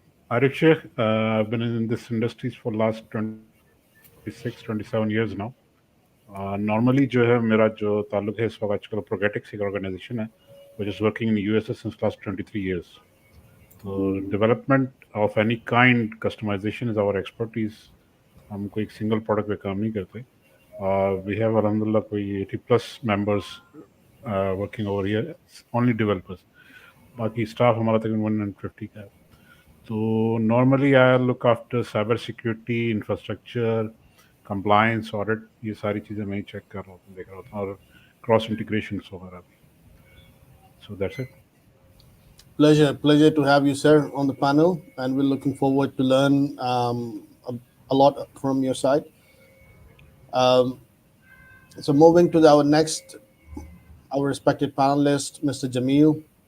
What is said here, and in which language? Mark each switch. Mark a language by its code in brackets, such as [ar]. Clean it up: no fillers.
[en] ArifShaikh, I've been in this industry for last 27 years now. [hi] Normally जो है मेरा जो ताल्लुक है इस वक्त आजकल Progatix एक organization है [en] which is working in the USA since last 23 years. So development of any kind, customization is our expertise. [hi] हम कोई एक single product पे काम नहीं करते. [en] We have alhamdulillah कोई 80 plus members working over here, only developers. [hi] बाकी staff हमारा तकरीबन 150 का है. [en] So normally I look after cyber security, infrastructure, compliance, audit. [hi] ये सारी चीज़ें मैं ही check कर रहा हूँ, देख रहा हूँ और cross integrations वगैरह भी. [en] So that's it. Pleasure to have you, sir, on the panel, and we're looking forward to learn a lot from your side. So moving to our respected panelist, Mr. Jamil.